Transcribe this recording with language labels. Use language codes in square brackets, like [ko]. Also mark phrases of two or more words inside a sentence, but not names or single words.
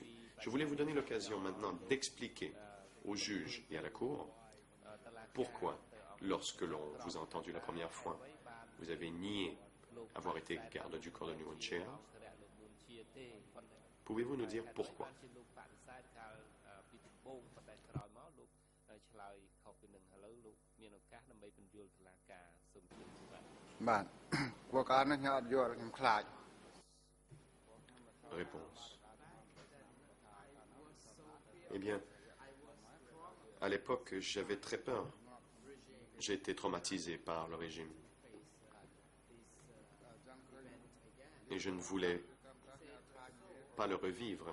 [fr] Je voulais vous donner l'occasion maintenant d'expliquer aux juges et à la Cour pourquoi, lorsque l'on vous a entendu la première fois, vous avez nié avoir été garde du corps de Nuon Chea. Pouvez-vous nous dire pourquoi? [km] បាទពួកការនេះខ្ញុំអត់យល់ខ្ញុំខ្លាច [fr] Réponse. Eh bien, à l'époque, j'avais très peur. J'ai été traumatisé par le régime. Et je ne voulais pas le revivre.